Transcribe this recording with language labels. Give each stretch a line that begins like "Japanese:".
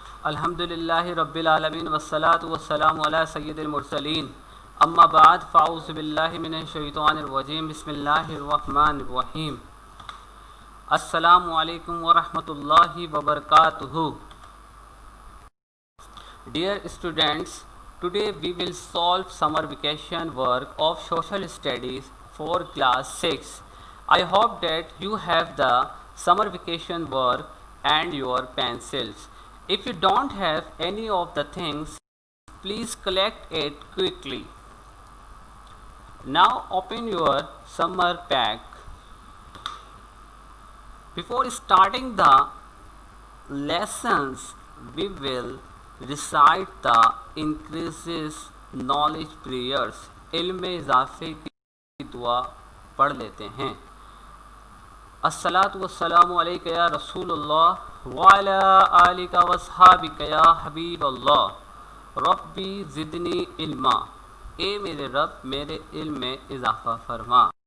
Arabic: الحمد للہ رب العالمین والصلاة والسلام علی سید المرسلین اما بعد فاعوذ باللہ من الشیطان الرجیم بسم اللہ الرحمن الرحیم السلام علیکم ورحمۃ اللہ وبرکاتہ.
English: Dear students, today we will solve summer vacation work of social studies for class 6. I hope that you have the summer vacation work and your pencils. If you don't have any of the things, please collect it quickly. Now open your summer pack. Before starting the lessons, we will recite the increases knowledge prayers.
Urdu: علم اضافے کی دعا پڑھ لیتے ہیں.
Arabic: الصلاۃ والسلام علیک یا رسول اللہ وعلی آلک واصحابک یا حبیب اللہ. ربی زدنی علما،
Urdu: اے میرے رب میرے علم میں اضافہ فرما.